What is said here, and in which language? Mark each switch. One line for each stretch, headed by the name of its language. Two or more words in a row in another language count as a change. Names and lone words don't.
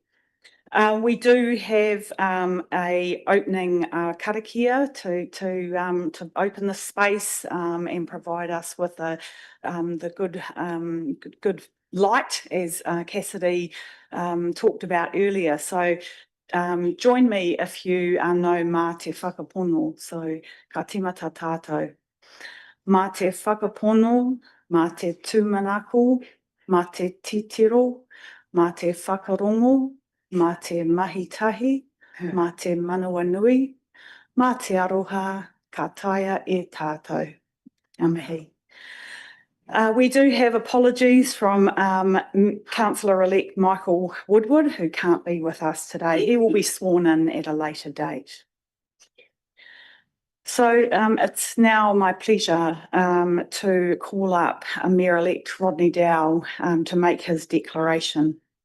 English: We do have a opening karakia to open the space and provide us with the good light, as Cassidy talked about earlier. So join me if you know
Māori: mā te whakapono. So ka tīmata tātou. Mā te whakapono, mā te tūmanako, mā te titiro, mā te whakarongo, mā te mahitahi, mā te manawa nui, mā te aroha, ka taia e tātou. Ngā mihi.
English: We do have apologies from Councillor-elect Michael Woodward, who can't be with us today. He will be sworn in at a later date. So it's now my pleasure to call up Mayor-elect Rodney Dow to make his declaration.